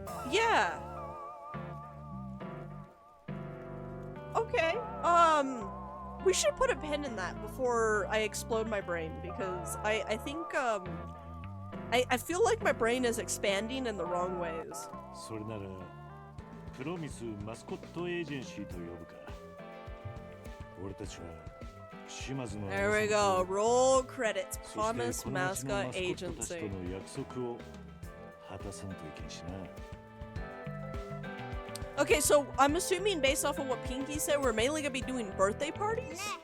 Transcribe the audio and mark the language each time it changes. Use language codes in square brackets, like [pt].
[en] Yeah. Okay. We should put a pin in that before I explode my brain, because I think, I feel like my brain is expanding in the wrong ways. [ja] それならプロミスマスコットエージェンシーと呼ぶか。俺たちは島津の [en] There we go. Roll credits. Promise Mascot Agency. [ja] の約束を果たさんといけんしな。 [en] Okay, so I'm assuming based off of what Pinky said, we're mainly gonna be doing birthday parties?